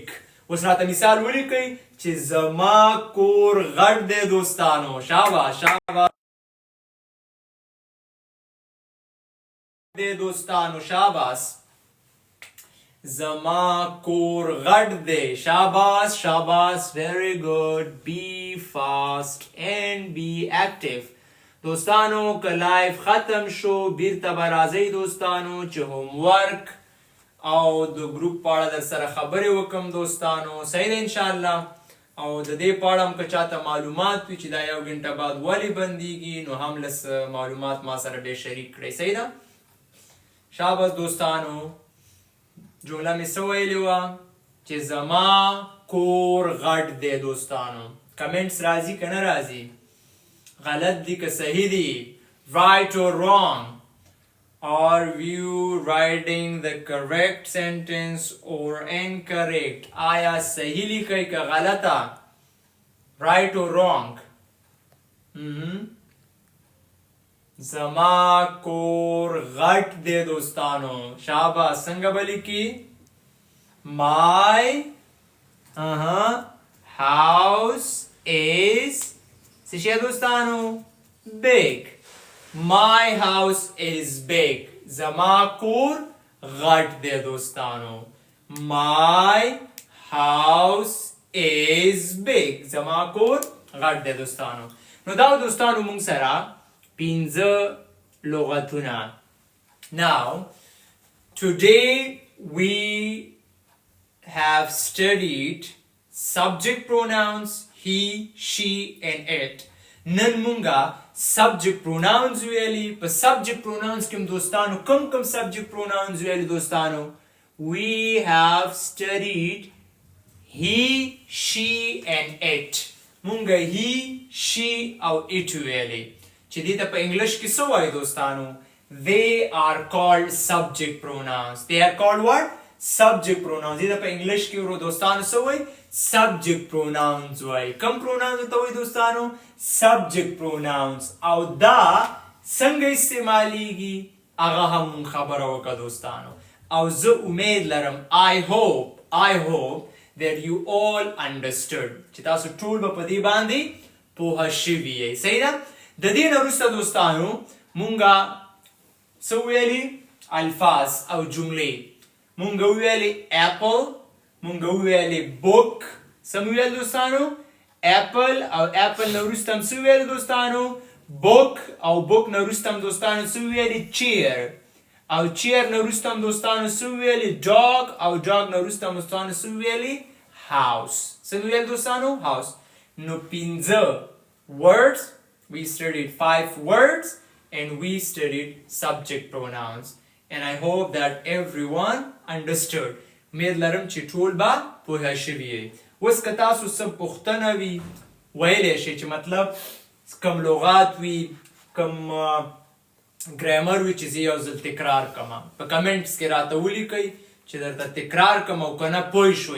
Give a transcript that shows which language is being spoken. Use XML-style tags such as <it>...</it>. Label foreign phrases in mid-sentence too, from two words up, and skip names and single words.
<ps>اوس راته مثال ولیکئ چې زما کور غټ دی دوستانو. شاباش شاباش دی دوستانو. شاباش. زما کور غټ دی. شاباش شاباش.</ps> <en>very good. be fast and be active.</en> <ps>دوستانو که لایف ختم شو بیرته به راځئ دوستانو چې هوم ورک او د ګروپ په اړه در سره خبرې وکم دوستانو. صحیح ده انشاءالله. او د دې په اړه هم که چاته معلومات وي چې دا 1 غنټه بعد ولې بندیږي نو هم لس معلومات ما سره ډېر شریک کړئ. صحیح ده؟ شاباش دوستانو. جمله مې څه ویلې وه چې زما کور غټ دی دوستانو. کمنټس راځي که نه راځي؟ غلط دي که صحیح دي؟</ps> <en>right or wrong? Are you writing the correct sentence or incorrect?</en> <ps>آیا صحیح لیکئ که غلطه؟</ps> <en>right or wrong?</en> <ps>زما کور غټ دی دوستانو. شاباش. څنګه به لیکي؟</ps> <en>my house is</en> <ps>څه شی دوستانو؟</ps> <en>big. my house is big.</en> <ps>زما کور غټ دی دوستانو.</ps> <en>my house is big.</en> <ps>زما کور غټ دی دوستانو. نو دا دوستانو مونږ سره 15 لغتونه.</ps> <en>now today we have studied subject pronouns he, she and it.</en> <ps>نن مونږه</ps> <en>subject pronouns</en> <ps>ویلي. په</ps> <en>subject pronouns</en> <ps>کې دوستانو کم</ps> <en>subject pronouns</en> <ps>ویلي دوستانو؟</ps> <en>we have studied he, she and it.</en> <ps>مونږه</ps> <en>he, she</en> <ps>او it ویلي چې دې ته په انګلش کې څه وایي دوستانو؟</ps> <en>they are called subject pronouns. they are called what? subject pronouns.</en> <ps>دې ته په انګلش کې ورو دوستانو څه وایي؟</ps> <en>subject pronouns</en> <ps>وایي. کم pronouns ته وایي دوستانو؟</ps> <en>subject pronouns.</en> <ps>او دا څنګه استعمالیږي هغه هم مونږ خبره وکړه دوستانو. او زه امید لرم</ps> <en>I hope that you all understood</en> <ps>چې تاسو ټول به په دې باندې پوه شوي یئ. صحیح ده؟ د دې نه وروسته دوستانو مونږه څه ویلي؟ الفاظ او جملې. مونږ ویلي apple، مونږ ویلي book. څه مو ویل دوستانو؟ apple او apple نه وروسته هم څه ویل دوستانو؟ book او book نه وروسته هم دوستانو څه ویلي؟ chair او chair نه وروسته هم دوستانو څه ویلي؟ dog او dog نه وروسته هم دوستانو څه ویلي؟ house. څه ویل دوستانو؟ house. نو 15 words.</ps> <en>We studied 5 words and we studied subject pronouns. And I hope that everyone understood.</en> <ps>امید لرم چې ټول به پوه شوي یئ. اوس که تاسو څه پوښتنه وي ویلی شئ چې مطلب کم لغات وي کم ګرامر وي چې زه یو ځل تکرار کړم په کمنټس کې راته ولیکئ چې درته تکرار کړم او که نه پوه شوئ.</ps>